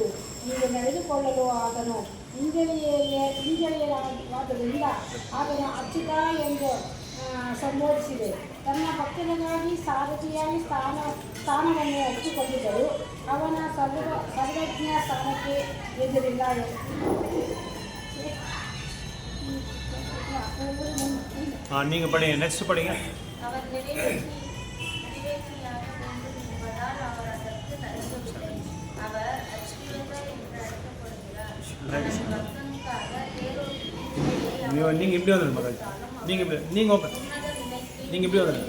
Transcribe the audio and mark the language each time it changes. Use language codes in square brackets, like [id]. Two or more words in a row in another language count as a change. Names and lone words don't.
[kn] ಹೀಗೆ ನಡೆದುಕೊಳ್ಳಲು ಆತನು ಹಿಂಜರಿಯಲಾದ್ದರಿಂದ ಆತನು ಅಚ್ಯುತ ಎಂದು ಸಂಬೋಧಿಸಿದೆ. ತನ್ನ ಭಕ್ತರಿಗಾಗಿ ಸಾರಥಿಯಾಗಿ ಸ್ಥಾನವನ್ನು ಹಚ್ಚಿಕೊಂಡಿದ್ದರು. ಅವನ ಸರ್ವಜ್ಞ ಸ್ಥಾನಕ್ಕೆ ಎದುರಿಲ್ಲ. [ta] நீங்கள் படிங்க, நெக்ஸ்ட் படிங்க. நீங்கள் இப்படி வந்துடுங்க மாதாஜி, நீங்கள் ஓப்பன், நீங்கள் இப்படி வந்துடுங்க.